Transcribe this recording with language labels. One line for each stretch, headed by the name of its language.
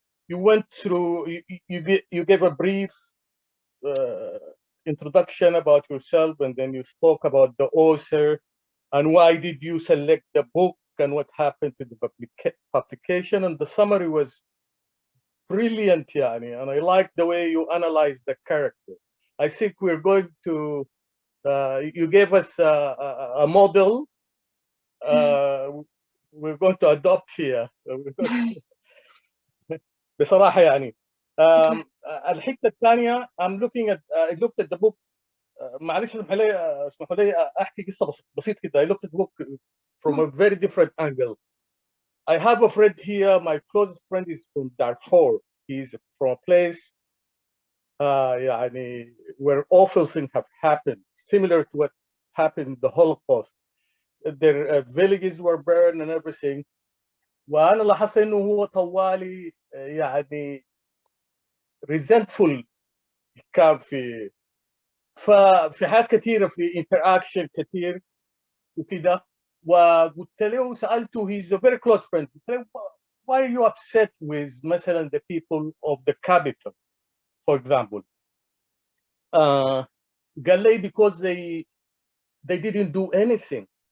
English: You went through, you gave a brief introduction about yourself, and then you spoke about the author and why did you select the book and what happened to the publication, and the summary was brilliant, yani, and I like the way you analyzed the character. I think we're going to, you gave us a model we're going to adopt here.
Arabic: بصراحة يعني الحتة الثانية
English: I'm looking at I looked at the book
Arabic: معلش اسمحوا لي احكي قصة بسيط كده.
English: I looked at the book from a very different angle. I have a friend here, my closest friend is from Darfur. He's from a place يعني where awful things have happened, similar to what happened in the Holocaust. Their villages were burned and everything.
Arabic: وانا لاحظت انه هو طوالي يعني resentful كان ففي حاجات كثيره في interaction كثير وكده. وقلت له سالته,
English: he's a very close friend,
Arabic: قلت له
English: why are you upset with مثلا the people of the capital for example?
Arabic: قال لي
English: because they didn't do anything.